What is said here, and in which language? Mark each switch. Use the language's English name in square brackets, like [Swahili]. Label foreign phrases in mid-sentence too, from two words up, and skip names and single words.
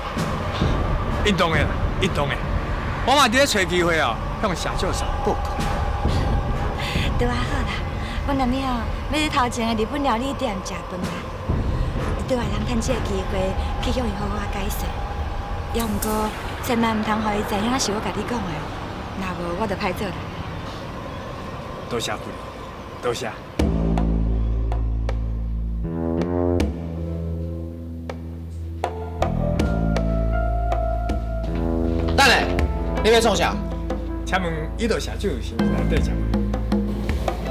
[Min Nan Chinese] 一当的啦，一当的。我嘛伫咧找机会哦，向社长上报告。对啊，好啦，阮阿妹哦，要去头前的日本料理店食饭啦。对外人趁这个机会去向伊好好解说。也毋过，千万毋通互伊知影是我甲你讲的，若无我就歹做啦。多谢夫人，多谢。等下，你要创啥？请问伊道社长是毋是来对食饭？